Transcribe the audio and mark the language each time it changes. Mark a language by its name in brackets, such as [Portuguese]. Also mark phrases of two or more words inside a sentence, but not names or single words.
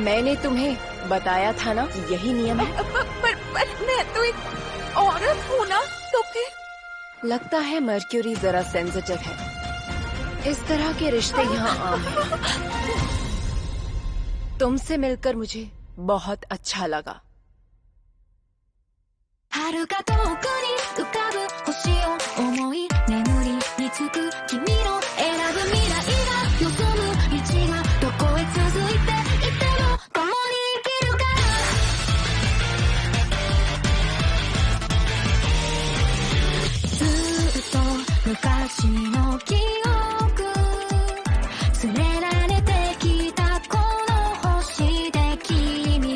[Hindi] मैंने तुम्हें बताया था ना कि यही नियम है। पर मैं तो एक औरत हूँ ना, तो फिर लगता है मर्क्यूरी जरा सेंसिटिव है। इस तरह के रिश्ते यहाँ आम हैं। तुमसे मिलकर मुझे बहुत अच्छा लगा। [Japanese] 遥か遠くに浮かぶ星を思い眠りにつく君の選ぶ未来が望む道がどこへ続いていても共に生きるからずっと昔の記憶連れられてきたこの星で君